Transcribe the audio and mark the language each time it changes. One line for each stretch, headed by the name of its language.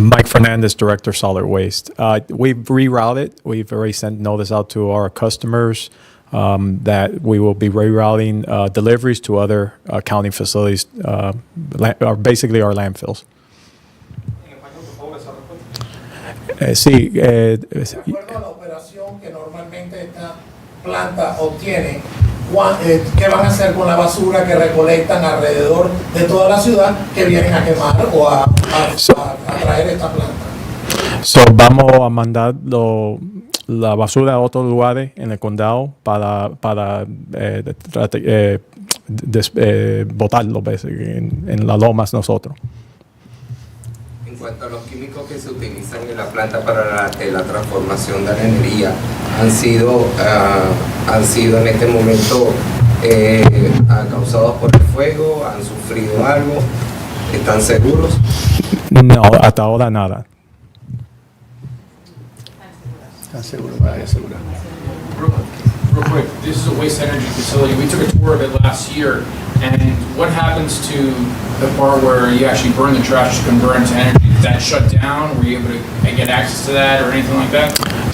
English: Mike Fernandez, Director, Solid Waste. We've rerouted. We've already sent notice out to our customers that we will be rerouting deliveries to other county facilities, basically our landfills.
Spanish: Sí. De acuerdo a la operación que normalmente esta planta obtiene, ¿qué van a hacer con la basura que recolectan alrededor de toda la ciudad que vienen a quemar o a traer esta planta? So, vamos a mandar la basura a otros lugares en el condado para botarlo en las lomas nosotros. En cuanto a los químicos que se utilizan en la planta para la transformación de la energía, han sido en este momento causados por el fuego, han sufrido algo, ¿están seguros? No, hasta ahora nada.
English: Real quick, this is a waste energy facility. We took a tour of it last year, and what happens to the part where you actually burn the trash to convert into energy? Is that shut down? Were you able to get access to that or anything like that?